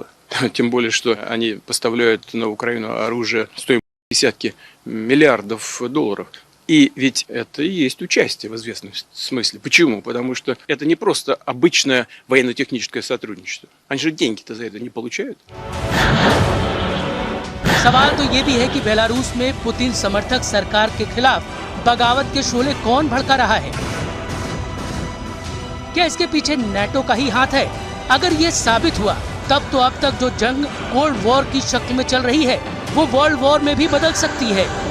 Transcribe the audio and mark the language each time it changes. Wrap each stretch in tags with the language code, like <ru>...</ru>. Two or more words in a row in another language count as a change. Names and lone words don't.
<ru>Тем более, что они поставляют на Украину оружие стоимостью десятки миллиардов долларов. И ведь это и есть участие в известном смысле. Почему? Потому что это не просто обычное военно-техническое сотрудничество. Они же деньги-то за это не получают.</ru> <hi>सवाल तो ये भी है कि बेलारूस में पुतिन समर्थक सरकार के खिलाफ बगावत के शोले कौन भड़का रहा है? क्या इसके पीछे नेटो का ही हाथ है? अगर ये साबित हुआ तब तो अब तक जो जंग</hi> <en>cold war</en> <hi>की शक्ल में चल रही है वो</hi> <en>world war</en> <hi>में भी बदल सकती है।</hi>